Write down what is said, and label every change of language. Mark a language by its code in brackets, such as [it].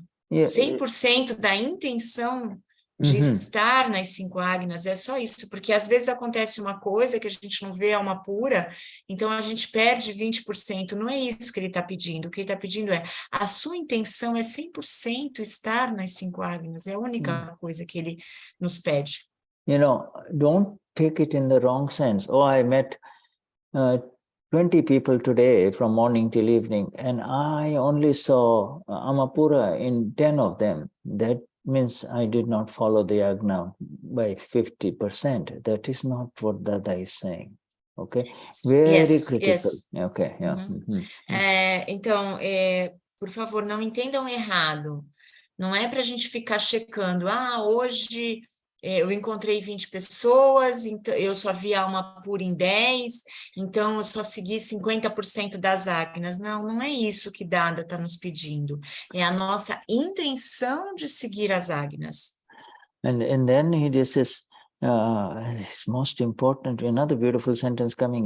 [pt] 100% da intenção de estar nas 5 agnas, é só isso, porque às vezes acontece uma coisa que a gente não vê alma pura, então a gente perde 20%, não é isso que ele está pedindo, o que ele está pedindo é, a sua intenção é 100% estar nas 5 agnas, é a única coisa que ele nos pede. [en] Don't take it in the wrong sense. Oh, I met 20 people today from morning till evening, and I only saw Alma Pura in 10 of them. That means I did not follow the Agna by 50%. That is not what Dada is saying. Okay? Very critical. Yes. Okay, yeah. [pt] Então, por favor, não entendam errado. Não é para a gente ficar checando, hoje eu encontrei 20 pessoas, então eu só vi a Alma Pura em 10, então eu só segui 50% das ágnas. Não, não é isso que Dada está nos pedindo. É a nossa intenção de seguir as ágnas. [en] And then he just says, it's most important, another beautiful sentence coming.